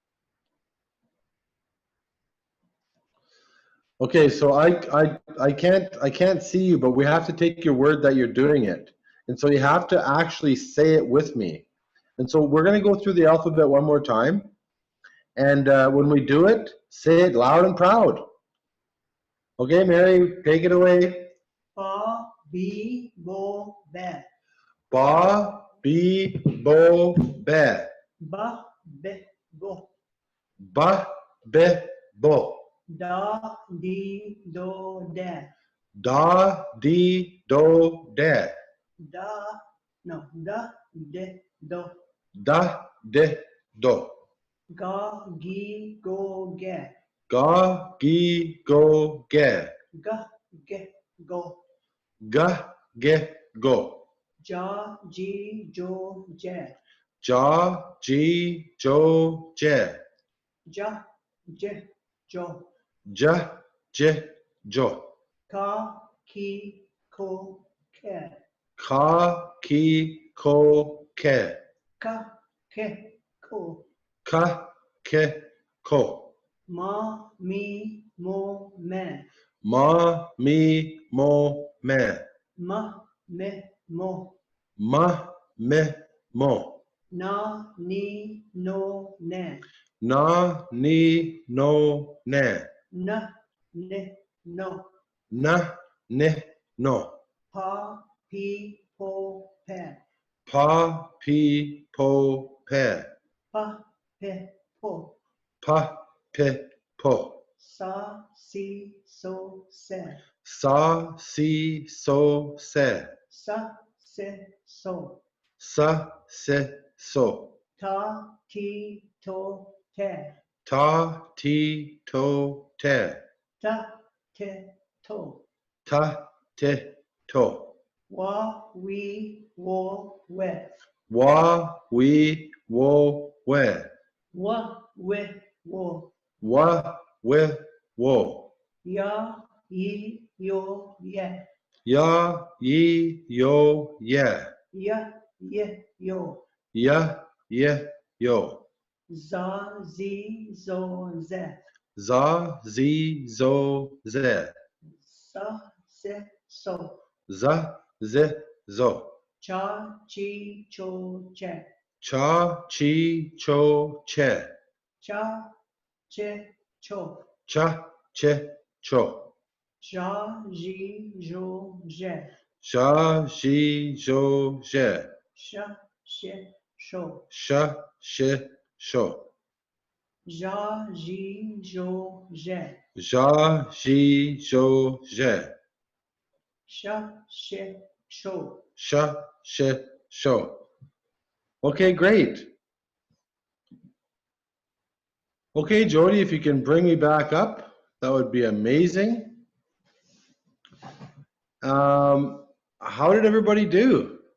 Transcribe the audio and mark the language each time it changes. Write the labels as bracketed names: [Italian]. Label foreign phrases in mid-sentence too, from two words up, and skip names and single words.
[English] Okay, so I can't see you, but we have to take your word that you're doing it. And so you have to actually say it with me. And so we're going to go through the alphabet one more time. And when we do it, say it loud and proud. Okay, Mary, take it away. Ba, bi, bo, be. Ba, bi, bo, be. Ba, be, bo. Ba, be, bo. Da, di, do, da. Da, di, do, da. Da, no, da, de, do. Da, de, do. Ga, gi, go, ga. Ga, gi, go, ge. Ga, ge, go. Ga, ge, go. Ja, ji, jo, ja. Ja, ji, jo, je. Ja, je, jo. Ja, je, jo. Ka, ki, ko, ke. Ka, ki, ko, ke. Ka, ke, ko. Ka, ke, ko. Ma, mi, mo, me. Ma, mi, mo, me. Ma, me, mo. Ma, me, mo. Na, ni, no, ne. Na, ni, no, ne. Na, ne, no. Na, ne, no. Pa, pi, po, pe. Pa, pi, po, pe. Pa, pe, po. Pa, pe, po. Sa, si, so, se. Sa, si, so, se. Sa, se, so. Sa, se, so. Ta, ti, to, te. Ta, ti, to, te. Ta, te, to. Ta, te, to. Wa, we, wo, we. Wa, we, wo, we. Wa, we, wo. Wa, we, wo. Ya, yi, yo, ye. Ya, yi, yo, ye. Ya, ye, yo. Ya, ye, yo. Za, zi, zo, ze. Za, zi, zo, ze. Sa, se, so. Za, ze, zo. Cha, chi, cho, che. Cha, chi, cho, che. Cha, che, cho. Cha, che, cho. Ja, ji, jo, je. Sha, ji, zo, je. Sha, she, sho. Sha, she, sho. Ja, ji, jo, je. Ja, ji, zo, je. Sha, she, sho. Sha, she, sho. Okay, great. Okay, Jody, if you can bring me back up, that would be amazing. How did everybody do?